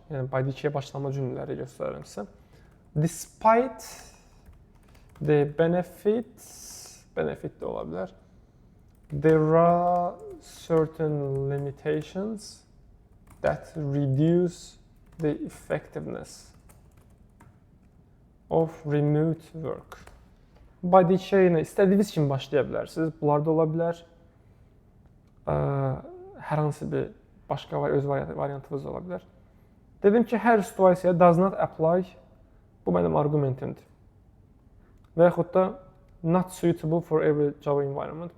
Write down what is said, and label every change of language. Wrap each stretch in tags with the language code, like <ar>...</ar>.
<az>Yəni by the-yə başlama cümlələri göstərirəm sizə.</az> <en>Despite the benefit</en> <az>də ola bilər.</az> <en>There are certain limitations that reduce the effectiveness of remote work.</en> <az>By the-yə yenə istədiyiniz kimi başlaya bilərsiniz. Bunlar da ola bilər. Hər hansı bir başqa öz variantınız ola bilər. Dedim ki, hər situasiyaya</az> <en>does not apply.</en> <az>Bu mənim argumentimdir. Və yaxud da</az> <en>not suitable for every job environment.</en>